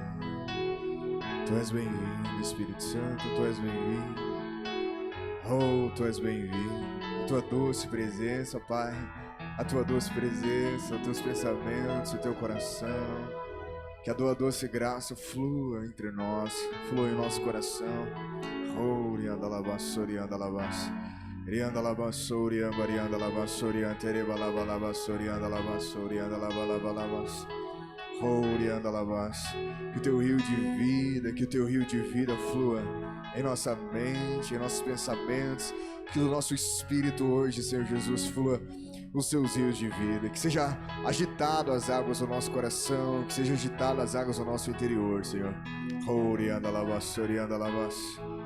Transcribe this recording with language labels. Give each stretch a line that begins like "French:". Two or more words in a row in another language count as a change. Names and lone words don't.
Portuguese: Tu és bem-vindo, Espírito Santo. Tu és bem-vindo. Oh, Tu és bem-vindo. A Tua doce presença, Pai. A Tua doce presença, os Teus pensamentos, o Teu coração. Que a Tua doce graça flua entre nós, flua em nosso coração. Oh, rianda labasso, rianda labasso. Rianda labasso, rianda, rianda labasso, rianda, tereba lava labasso, rianda labasso, rianda lava lava labasso. Oh, rianda labasso. Que o Teu rio de vida, que o Teu rio de vida flua em nossa mente, em nossos pensamentos. Que o nosso espírito hoje, Senhor Jesus, flua os Seus rios de vida. Que seja agitado as águas do nosso coração, que seja agitado as águas do nosso interior, Senhor. Oh, rianda labasso, rianda labasso.